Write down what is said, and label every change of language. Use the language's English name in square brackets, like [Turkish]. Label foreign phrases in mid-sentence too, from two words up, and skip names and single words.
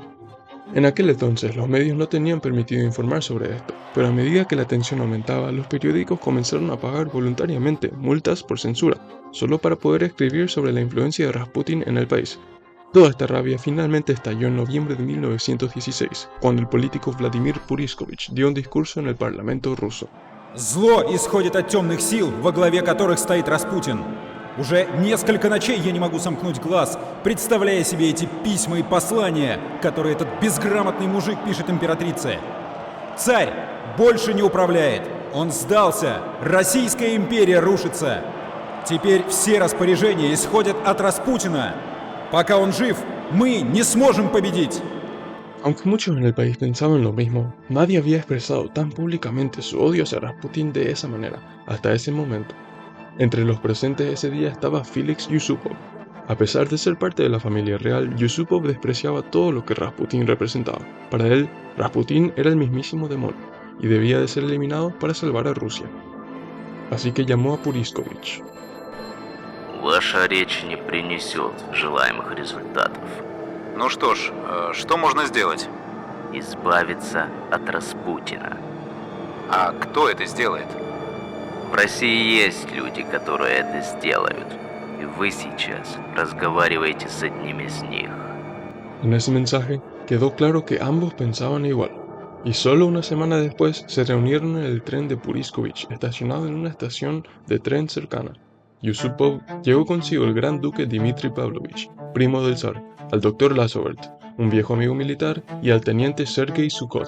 [Spanish] En aquel entonces, los medios no tenían permitido informar sobre esto, pero a medida que la tensión aumentaba, los periódicos comenzaron a pagar voluntariamente multas por censura, solo para poder escribir sobre la influencia de Rasputin en el país. Toda esta rabia finalmente estalló en noviembre de 1916, cuando el político Vladimir Puriskovich dio un discurso en el Parlamento ruso. [Russian] Зло исходит от темных сил, во главе которых стоит Распутин. Уже несколько ночей я не могу сомкнуть глаз, представляя себе эти письма и послания, которые этот безграмотный мужик пишет императрице. Царь больше не управляет. Он сдался. Российская империя рушится. Теперь все распоряжения исходят от Распутина. Пока он жив, мы не сможем победить. [Spanish] Aunque muchos en el país pensaban lo mismo, nadie había expresado tan públicamente su odio hacia Rasputin de esa manera, hasta ese momento. Entre los presentes ese día estaba Felix Yusupov. A pesar de ser parte de la familia real, Yusupov despreciaba todo lo que Rasputin representaba. Para él, Rasputin era el mismísimo demonio, y debía de ser eliminado para salvar a Rusia. Así que llamó a Puriskovich. [Russian] Ваша речь не принесет желаемых результатов. Ну что ж, что можно сделать? Избавиться от Распутина. А кто это сделает? В России есть люди, которые это сделают. И вы сейчас разговариваете с одним из них. [Spanish] En ese mensaje quedó claro que ambos pensaban igual. y solo una semana después se reunieron en el tren de Puriskovich, estacionado en una estación de tren cercana. Yusupov llevó consigo el gran duque Dmitri Pavlovich, primo del zar, al doctor Lazovert, un viejo amigo militar, y al teniente Sergei Sukhotin.